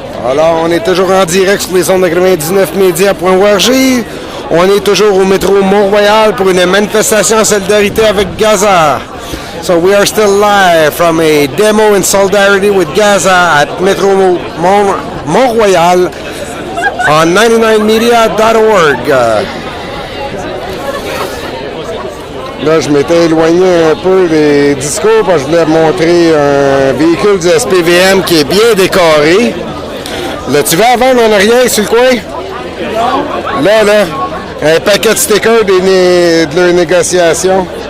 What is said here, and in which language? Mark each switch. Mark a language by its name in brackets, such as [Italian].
[French] Alors, on est toujours en direct sur les ondes de 99media.org. On est toujours au métro Mont-Royal pour une manifestation en solidarité avec Gaza. [English] So we are still live from a demo in solidarity with Gaza at Metro Mont-Royal on 99media.org. [French] Là, je m'étais éloigné un peu des discours parce que je voulais montrer un véhicule du SPVM qui est bien décoré. Là, tu vas à vendre en arrière sur le coin? Là, un paquet de stickers de leur négociation.